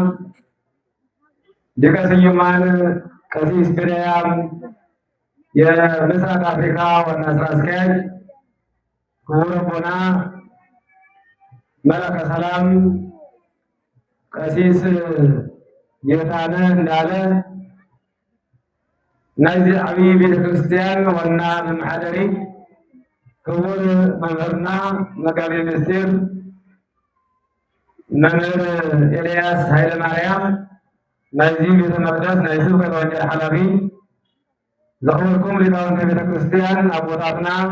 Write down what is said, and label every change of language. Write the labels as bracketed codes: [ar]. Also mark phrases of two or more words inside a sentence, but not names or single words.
[am] ሊቀ ስዩማን ቀሲስ ብንያም የምስራቅ አፍሪካ ዋና ስራ አስኪያጅ ክቡር አቡነ [ti] መላከ ሰላም ቀሲስ ጌታነህ እንዳለ ናይዚ ዓብይ ቤተክርስቲያን ዋና መማሕደሪ ክቡር መምህርና መጋቤ ምስጢር መምህር ኤልያስ ሃይለ ማርያም ናይዚ ቤተ መቅደስ ናይ ስብከተ ወንጌል ሓላፊ ዘኽብርኩም ሊቃውንተ ቤተክርስቲያን አቦታትና